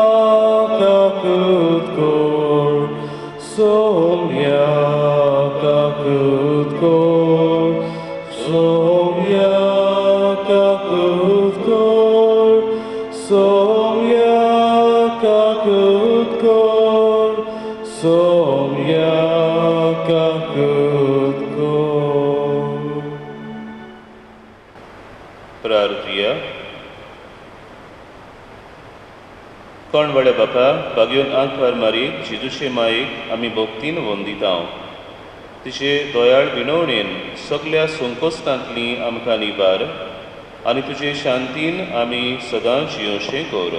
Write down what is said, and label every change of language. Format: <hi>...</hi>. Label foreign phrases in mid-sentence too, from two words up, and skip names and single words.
<kok>kakut kor, Somia kakut kor, Somia kakut kor, Somia kakut kor, Somia kakut kor. प्रार्थया. कोण वडे बापा भाग्योन आंकवार मारीक जेजूचे मायेक आमी भोक्तीन वंदिता. तिचे दोयाळ विनवणेन सगळ्या संकोश्टांतली आमकां निबार आनी तुजे शांतीन आमी सदां जियोशें कर.</kok>